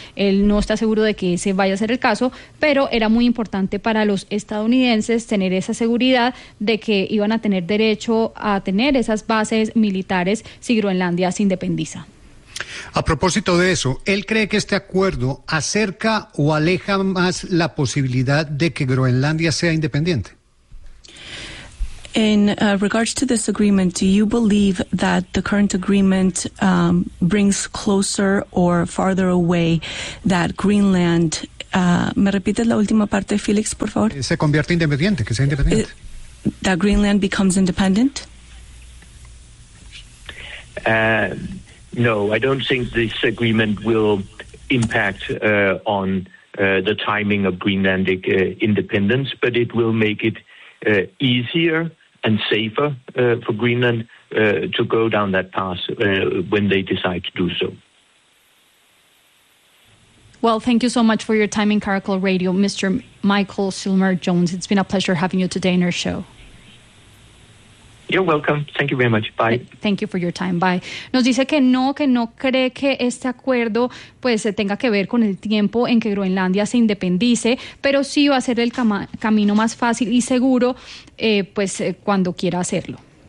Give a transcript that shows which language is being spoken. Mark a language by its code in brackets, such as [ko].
[es] Él no está seguro de que ese vaya a ser el caso, pero era muy importante para los estadounidenses tener esa seguridad de que iban a tener derecho a tener esas bases militares si Groenlandia se independiza. A propósito de eso, ¿él cree que este acuerdo acerca o aleja más la posibilidad de que Groenlandia sea independiente? [en] In regards to this agreement, do you believe that the current agreement brings closer or farther away that Greenland [es] ¿Me repites la última parte, Félix, por favor? Se convierte independiente, que sea independiente. [en] That Greenland becomes independent? No, I don't think this agreement will impact on the timing of Greenlandic independence, but it will make it easier and safer for Greenland to go down that path when they decide to do so. Well, thank you so much for your time in Caracol Radio, Mr. Michael Silmer-Jones. It's been a pleasure having you today in our show. You're welcome. Thank you very much. Bye. Thank you for your time. Bye. [es] Nos dice que no cree que este acuerdo pues tenga que ver con el tiempo en que Groenlandia se independice, pero sí va a ser el camino más fácil y seguro pues cuando quiera hacerlo.